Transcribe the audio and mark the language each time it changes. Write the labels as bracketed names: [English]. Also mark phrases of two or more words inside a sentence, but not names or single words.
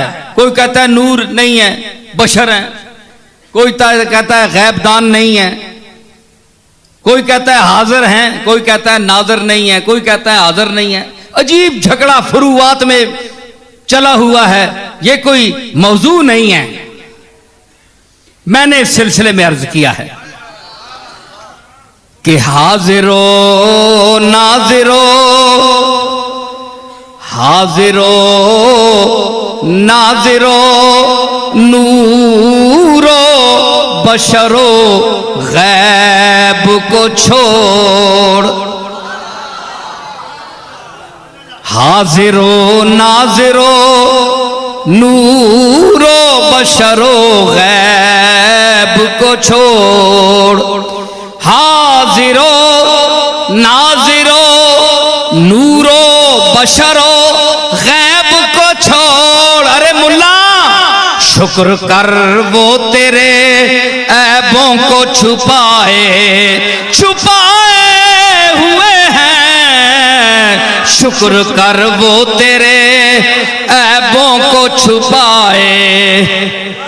[Urdu] کوئی کہتا ہے نور نہیں ہے، بشر ہیں، کوئی کہتا ہے غیب دان نہیں ہے، کوئی کہتا ہے حاضر ہیں، کوئی کہتا ہے ناظر نہیں ہے، کوئی کہتا ہے حاضر نہیں ہے۔ عجیب جھگڑا فروعات میں چلا ہوا ہے، یہ کوئی موضوع نہیں ہے۔ میں نے اس سلسلے میں عرض کیا ہے کہ حاضرو ناظرو، حاضرو ناظرو، نورو بشرو، غیب کو چھوڑ، حاضرو ناظرو، نورو بشرو، غیب کو چھوڑ، حاضرو ناظرو، نورو بشرو، غیب کو چھوڑ۔ ارے ملا شکر کر وہ تیرے عیبوں کو چھپائے ہوئے ہیں، شکر کر وہ تیرے عیبوں کو چھپائے۔